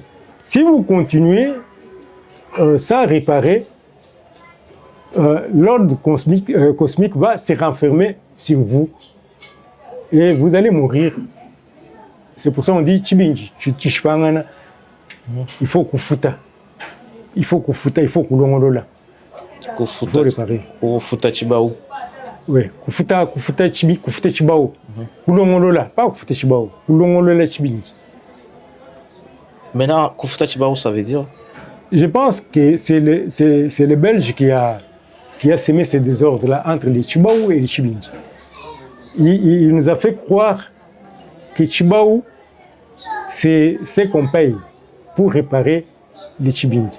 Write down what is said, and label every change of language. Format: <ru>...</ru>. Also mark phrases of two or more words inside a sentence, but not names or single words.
<fr>Si vous continuez sans réparer, l'ordre cosmique va se renfermer sur vous et vous allez mourir. C'est pour ça qu'on dit Chibinji, il faut kufuta. Il faut kulongolola. Il faut réparer.</fr> <lua>Kufuta chibao. Oui, kufuta chibao. Kulongolola, pas kufuta chibao. Kulongolola Chibinji. Maintenant, kufuta chibao,</lua> <fr>ça veut dire? Je pense que c'est le Belge qui a semé ces désordres-là entre les Chibao et les Chibindi. Il nous a fait croire que Chibao, c'est ce qu'on paye pour réparer les Chibindi.</fr>